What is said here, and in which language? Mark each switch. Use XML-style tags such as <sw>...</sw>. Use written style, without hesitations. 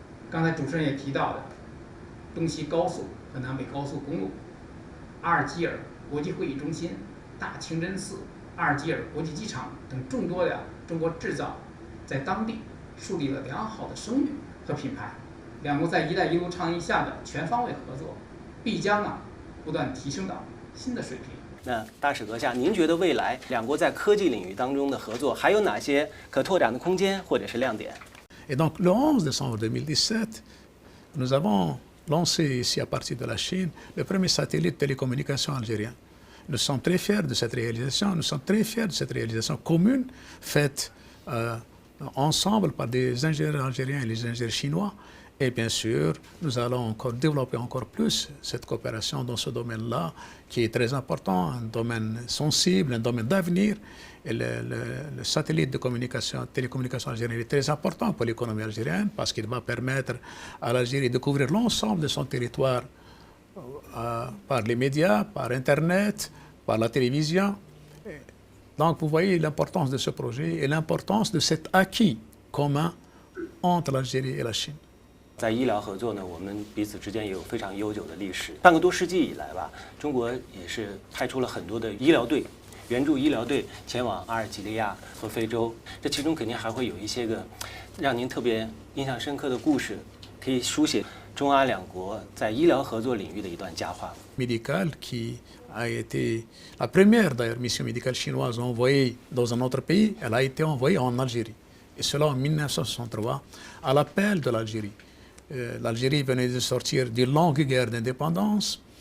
<zh>刚才主持人也提到的东西高速和南北高速公路、阿尔及尔国际会议中心、大清真寺、阿尔及尔国际机场等众多的中国制造，在当地树立了良好的声誉和品牌。两国在"一带一路"倡议下的全方位合作，必将不断提升到新的水平。那大使阁下，您觉得未来两国在科技领域当中的合作还有哪些可拓展的空间或者是亮点？</zh> <fr>Et donc le 11 décembre 2017, nous avons lancé ici à partir de la Chine le premier satellite de télécommunication algérien. Nous sommes très fiers de cette réalisation, nous sommes très fiers de cette réalisation commune faite ensemble par des ingénieurs algériens et les ingénieurs chinois. Et bien sûr, nous allons encore développer encore plus cette coopération dans ce domaine-là, qui est très important, un domaine sensible, un domaine d'avenir. Et le satellite de télécommunication algérien est très important pour l'économie algérienne parce qu'il va permettre à l'Algérie de couvrir l'ensemble de son territoire par les médias, par Internet, par la télévision. Donc vous voyez l'importance de ce projet et l'importance de cet acquis commun entre l'Algérie et la Chine.</fr> <zh>在医疗合作呢，我们彼此之间也有非常悠久的历史。半个多世纪以来吧，中国也是派出了很多的医疗队、援助医疗队前往阿尔及利亚和非洲。这其中肯定还会有一些个让您特别印象深刻的故事，可以书写中阿两国在医疗合作领域的一段佳话。</zh> <fr>Médicale qui a été la première d'ailleurs mission médicale chinoise envoyée dans un autre pays, elle a été envoyée en Algérie. Et cela en 1963, à l'appel de l'Algérie. L'Algérie venait de sortir d'une longue guerre d'indépendance.</fr>